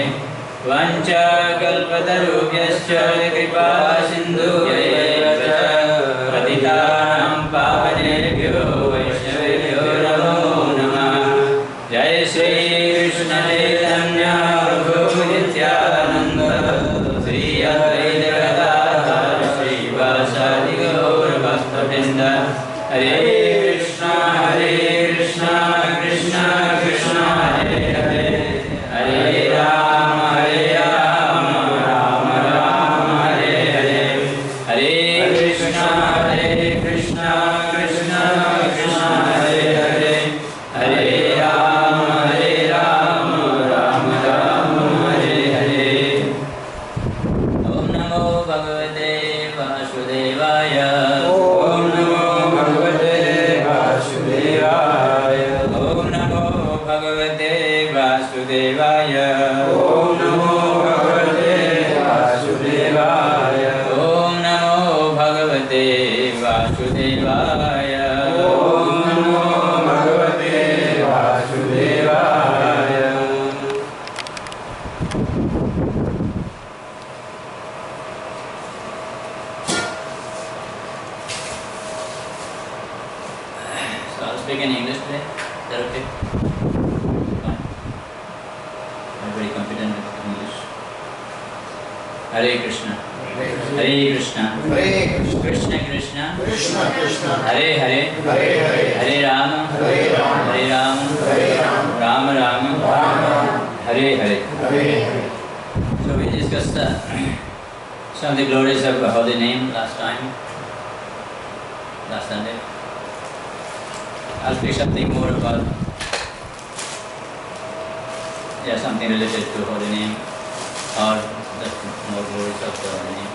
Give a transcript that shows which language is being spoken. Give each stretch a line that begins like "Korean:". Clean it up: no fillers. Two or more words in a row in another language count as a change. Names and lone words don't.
Sanskrit: वाञ्छाकल्पतरुभ्यश्च कृपा सिन्धुभ्यैव च पतितानां पावनेभ्यो वैष्णवेभ्यो नमो नमः। जय श्री कृष्ण चैतन्य नित्यानंद श्री अद्वैत गदाधर श्रीवासादि गौर भक्तवृंद। हरे कृष्णा कृष्णा कृष्णा हरे हरे हरे राम राम राम हरे हरे। हरे कृष्णा कृष्णा कृष्णा हरे हरे हरे राम राम राम हरे हरे। ओम नमो भगवते वासुदेवाय। ओम नमो भगवते वासुदेवाय। ओम नमो भगवते वासुदेवाय। ओम नमो भगवते वासुदेवाय। ओम नमो भगवते वासुदेवाय। ओम नमो भगवते वासुदेवाय।
English: So I'll speak in English today. Is that okay? Fine. I'm very confident with English. Hare Krishna. Hare Krishna. Krishna Krishna. Hare Hare. Hare Rama. Hare Rama. Rama Rama. Hare Hare. So we discussed some of the glories of the holy name last Sunday. I'll speak something more about something related to holy name or the more glories of the holy name.